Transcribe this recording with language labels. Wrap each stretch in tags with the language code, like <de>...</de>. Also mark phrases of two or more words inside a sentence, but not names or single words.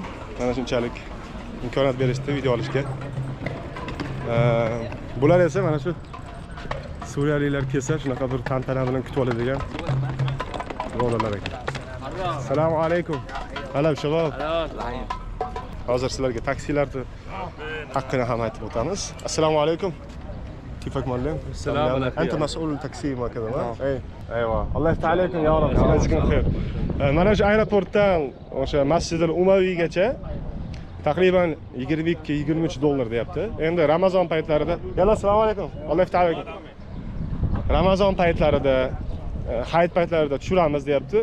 <uz>Mana shunchalik imkoniyat berishdi video olishga. Bular esa mana shu Suriyaliklar kelsa shunaqa bir tantana bilan kutib oladigan birodarlar ekan.</uz> <ar>السلام عليكم. حلب شباب.</ar> <uz>Hozir sizlarga taksilarni haqqini ham aytib o'tamiz.</uz> <ar>السلام عليكم. كيفك معلم؟ السلام عليكم. أنت مسؤول التاكسي وكذا ما؟ إيه أيوة. الله يفتح عليكم يا رب. الله يجزيكم خير.</ar> <uz>Mana shu aeroportdan o'sha Masjid al-Umaviygacha taqriban $22-23 deyapti. Endi Ramazon paytlarida,</uz> <ar>يلا السلام عليكم. الله يفطر عليكم.</ar> <uz>Ramazon paytlarida, hayit paytlarida tushiramiz deyapti.</uz>